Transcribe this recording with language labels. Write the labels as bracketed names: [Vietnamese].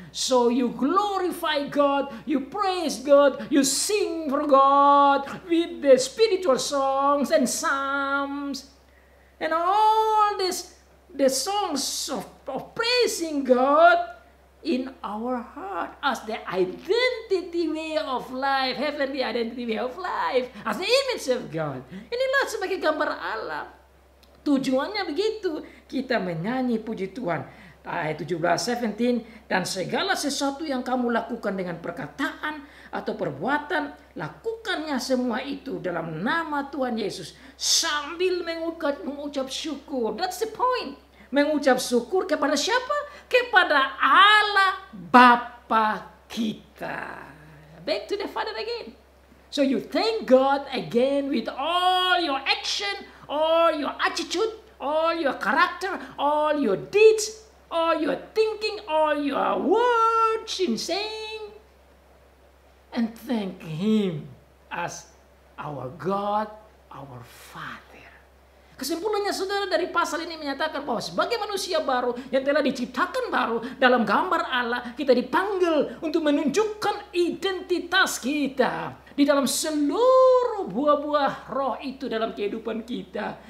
[English] So you glorify God, you praise God, you sing for God with the spiritual songs and psalms and all this, the songs of praising God in our heart as the identity way of life, heavenly identity way of life, as the image of God. [Indonesian] Inilah sebagai gambar Allah. Tujuannya begitu, kita menyanyi puji Tuhan. Ayat 17, 17. Dan segala sesuatu yang kamu lakukan dengan perkataan atau perbuatan, lakukannya semua itu dalam nama Tuhan Yesus sambil mengucap syukur. [English] That's the point. [Indonesian] Mengucap syukur kepada siapa? Kepada Allah Bapa kita. [English] Back to the Father again. So you thank God again with all your action, all your attitude, all your character, all your deeds, all your thinking, all your words in saying, and thank Him as our God, our Father. [Indonesian] Kesimpulannya saudara dari pasal ini menyatakan bahwa sebagai manusia baru yang telah diciptakan baru dalam gambar Allah, kita dipanggil untuk menunjukkan identitas kita di dalam seluruh buah-buah roh itu dalam kehidupan kita.